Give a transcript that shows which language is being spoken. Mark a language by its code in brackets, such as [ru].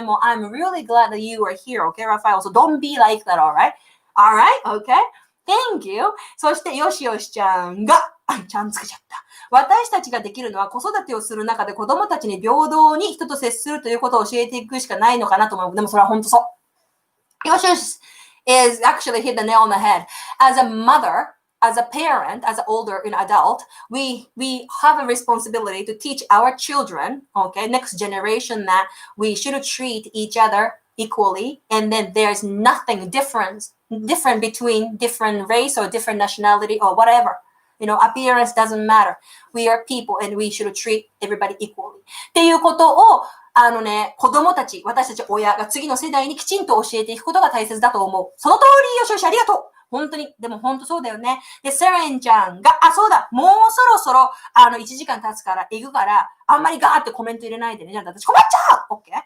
[en] もう、I'm really glad that you are here, okay, Raphael? So don't be like that, alright? Alright? Okay? Thank you. [ja] そして、よしちゃんが、ちゃんつけちゃった。私たちができるのは子育てをする中で子供たちに平等に人と接するということを教えていくしかないのかなと思う。でもそれは本当そう。 [en] よしis actually hit the nail on the head. As a mother, as a parent, as an older adult, we have a responsibility to teach our children, okay, next generation that we should treat each other equally, and then there's nothing different between different race or different nationality or whatever. Appearance doesn't matter. We are people and we should treat everybody equally. [ja] っていうことを子供たち、私たち親が次の世代にきちんと教えていくことが大切だと思う。その通り、よしありがとう。本当に、でも本当そうだよね。で、セレンちゃんが、そうだ、もうそろそろ、1時間経つから、行くから、あんまりガーってコメント入れないでね。じゃあ私困っちゃう !OK?